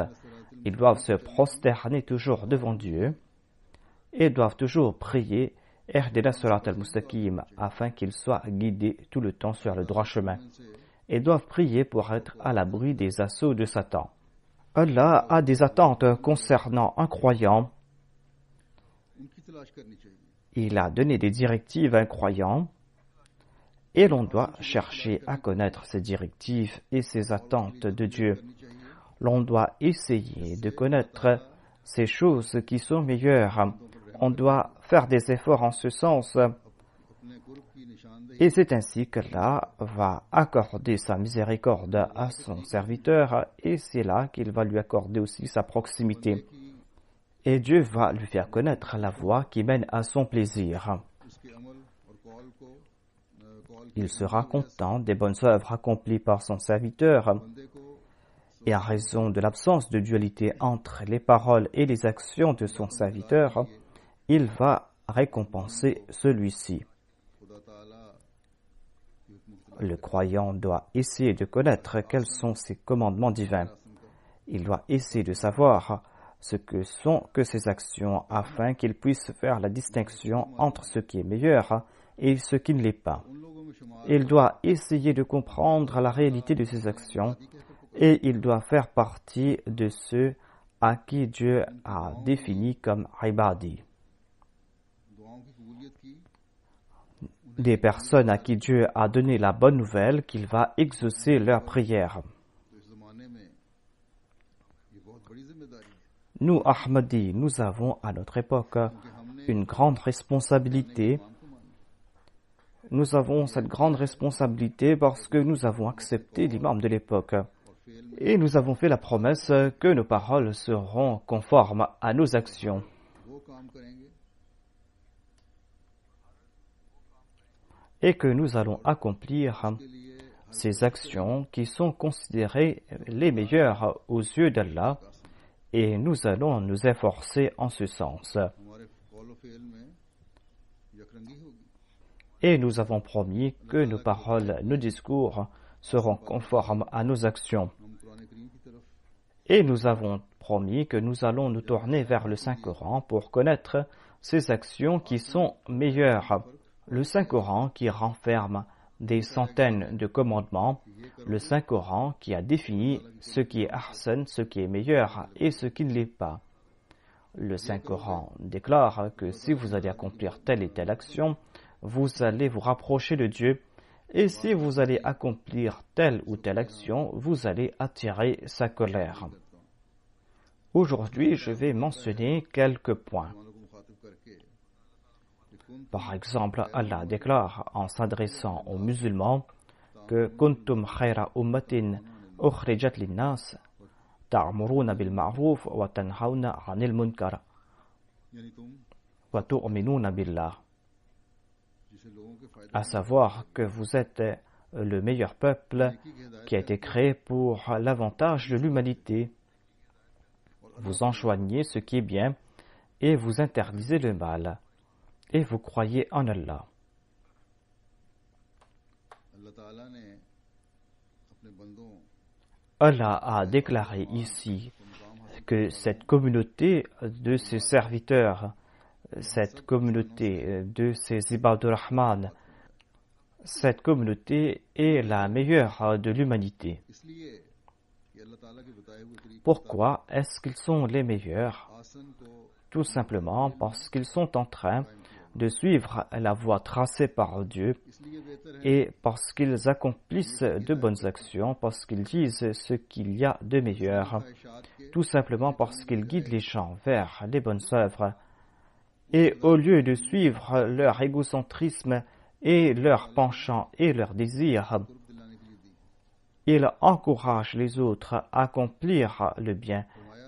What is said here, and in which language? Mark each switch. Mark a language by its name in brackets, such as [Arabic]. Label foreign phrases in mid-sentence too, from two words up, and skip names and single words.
[French] Ils doivent se prosterner toujours devant Dieu et doivent toujours prier [Arabic] اهدنا صراط المستقيم [French] afin qu'ils soient guidés tout le temps sur le droit chemin et doivent prier pour être à l'abri des assauts de Satan. Allah a des attentes concernant un croyant. [Urdu] ان کی تلاش کرنی چاہیے [French] Il a donné des directives à un croyant et l'on doit chercher à connaître ces directives et ces attentes de Dieu. [Urdu] کرنی چاہیے [French] L'on doit essayer de connaître ces choses qui sont meilleures. On doit faire des efforts en ce sens [Urdu] اپنے قرب کی نشاندہی [French] et c'est ainsi qu'Allah va accorder sa miséricorde à son serviteur et c'est là qu'il va lui accorder aussi sa proximité. Et Dieu va lui faire connaître la voie qui mène à son plaisir. [Urdu] اس کے عمل اور قول کو قول [French] Il sera content des bonnes œuvres accomplies par son serviteur [Urdu] بندے کو [French] et en raison de l'absence de dualité entre les paroles et les actions de son serviteur, il va récompenser celui-ci. [Urdu] خدا تعالیٰ کی حکم [French] Le croyant doit essayer de connaître quels sont ses commandements divins. Il doit essayer de savoir ce que sont que ses actions afin qu'il puisse faire la distinction entre ce qui est meilleur et ce qui ne l'est pas. [Urdu] ان لوگوں میں شمار [French] Il doit essayer de comprendre la réalité de ses actions et il doit faire partie de ceux à qui Dieu a défini comme ibadi. [Urdu] دعاؤں کی قبولیت کی [French] Des personnes à qui Dieu a donné la bonne nouvelle qu'il va exaucer leurs prières. [Urdu] تو اس زمانے میں یہ بہت بڑی ذمہ داری ہے [French] Nous, Ahmadis, nous avons à notre époque [Urdu] کہ ہم نے [French] une grande responsabilité. [Urdu] امام کو مانا [French] Nous avons cette grande responsabilité parce que nous avons accepté l'imam de l'époque. [Urdu] اور فعل میں [French] Et nous avons fait la promesse que nos paroles seront conformes à nos actions. [Urdu] وہ کام کریں گے [French] Et que nous allons accomplir [Urdu] کے لیے [French] ces actions qui sont considérées les meilleures aux yeux d'Allah. Et nous allons nous efforcer en ce sens. [Urdu] ہمارے قول اور فعل میں یکرنگی ہوگی [French] Et nous avons promis que nos paroles, nos discours seront conformes à nos actions. [Urdu] ہم قرآن کریم کی طرف [French] Et nous avons promis que nous allons nous tourner vers le Saint-Coran pour connaître ces actions qui sont meilleures. Le Saint-Coran qui renferme des centaines de commandements, le Saint-Coran qui a défini ce qui est ahsan, ce qui est meilleur et ce qui ne l'est pas. Le Saint-Coran déclare que si vous allez accomplir telle et telle action, vous allez vous rapprocher de Dieu, et si vous allez accomplir telle ou telle action, vous allez attirer sa colère. Aujourd'hui, je vais mentionner quelques points. [Urdu] مسلمانوں کو مخاطب کرکے کہ [French] Par exemple, Allah déclare en s'adressant aux musulmans que [Arabic] كنتم خير أمة أخرجت للناس تأمرون بالمعروف وتنهون عن المنكر [Urdu] یعنی تم [Arabic] وتؤمنون بالله. [Urdu] جسے لوگوں کے فائدے [French] À savoir que vous êtes le meilleur peuple [Urdu] کی ہدایت [French] qui a été créé pour l'avantage de l'humanité. Vous enjoignez ce qui est bien et vous interdisez le mal. Et vous croyez en Allah. [Urdu] اللہ تعالیٰ نے اپنے بندوں [French] Allah a déclaré ici que cette communauté de ses serviteurs, cette communauté de ses [Arabic] عباد الرحمن, [French] cette communauté est la meilleure de l'humanité. [Urdu] اس لیے کہ اللہ تعالیٰ کے بتائے ہوئے طریقے [French] Pourquoi est-ce qu'ils sont les meilleurs? [Urdu] احسن کو [French] Tout simplement parce qu'ils sont en train de suivre la voie tracée par Dieu [Urdu] اس لیے بہتر ہے [French] et parce qu'ils accomplissent de bonnes actions, parce qu'ils disent ce qu'il y a de meilleur, [Urdu] خواہشات کے [French] tout simplement parce qu'ils guident les gens vers les bonnes œuvres. Et au lieu de suivre leur égocentrisme et leur penchant et leurs désirs, [Urdu] قرب دلانے کے لیے دی [French] ils encouragent les autres à accomplir le bien [Urdu] فرمایا